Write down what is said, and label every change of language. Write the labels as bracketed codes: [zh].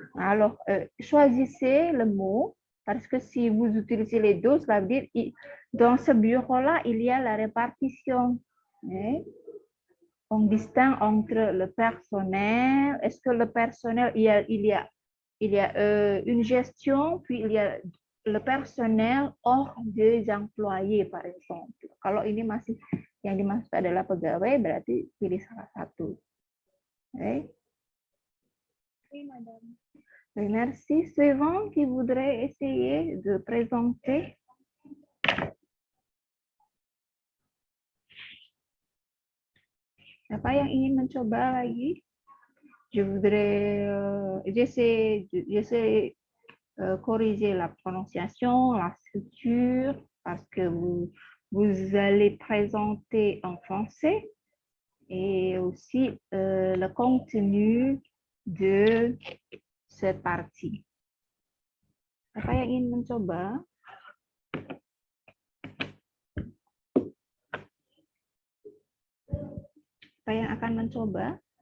[fr] Alors, choisissez le mot, parce que si vous utilisez les deux, cela veut dire dans ce bureau-là, il y a la répartition. On distingue entre le personnel. Est-ce que le personnel, il y a une gestion, puis il y a le personnel hors des employés, par exemple. [id] Kalau ini masih yang dimaksud adalah pegawai, berarti pilih salah satu. Okay. [fr] Oui, madame. Merci. Suivant qui voudrait essayer de présenter. [id] Siapa yang ingin mencoba lagi? [fr] Je voudrais, j'essaie corriger la prononciation, la structure, parce que vous allez présenter en français et aussi le contenu de cette partie. [id] Siapa yang ingin mencoba? Siapa yang akan mencoba?